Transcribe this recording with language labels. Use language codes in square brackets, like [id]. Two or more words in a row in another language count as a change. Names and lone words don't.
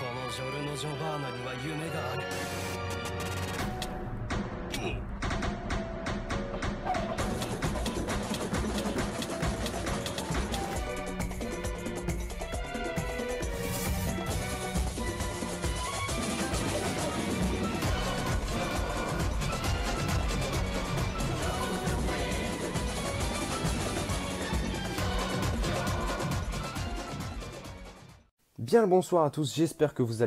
[ja] ジョルノ・ジョバーナには夢がある。 [fr] Bien le bonsoir à tous, j'espère que vous